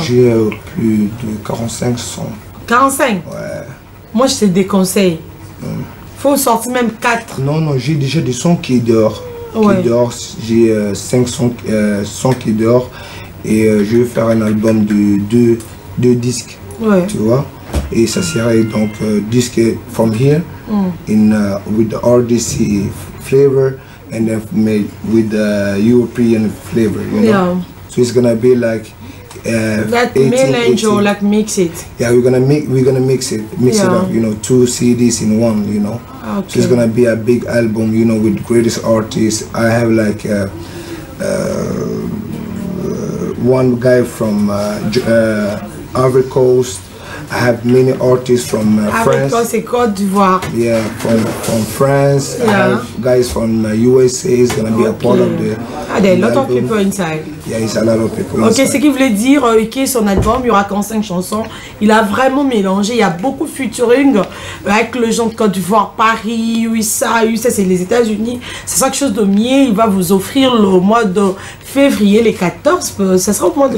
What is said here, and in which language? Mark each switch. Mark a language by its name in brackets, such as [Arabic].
[French] j'ai plus de 45 sons. 45? Ouais. Moi, je te déconseille. Faut sortir même 4. Non, non, j'ai déjà des sons qui dehors. Ouais. J'ai 5 sons qui dehors. Et je vais faire un album de 2 disques. Ouais. Tu vois? Et ça serait donc disque [English] from here with the RDC flavor and then made with the European flavor, you know? So it's gonna be like that melange or like mix it. Yeah, we're gonna mix it up, you know, 2 CDs in one, you know. Okay. So it's gonna be a big album, you know, with greatest artists. I have like one guy from Ivory Coast. I have many artists from France. [French] C'est Côte d'Ivoire. [English] Yeah, from France. I have guys from USA. It's gonna be a part of the. There are a lot of people inside. Yeah, it's a lot of people inside. [French] Ok, ce qui voulait dire que son album, il y aura 45 chansons. Il a vraiment mélangé. Il y a beaucoup de featuring avec le gens de Côte d'Ivoire, Paris, USA, c'est les États-Unis. C'est ça quelque chose de mieux. Il va vous offrir le mois de février, les 14. Ça sera au mois de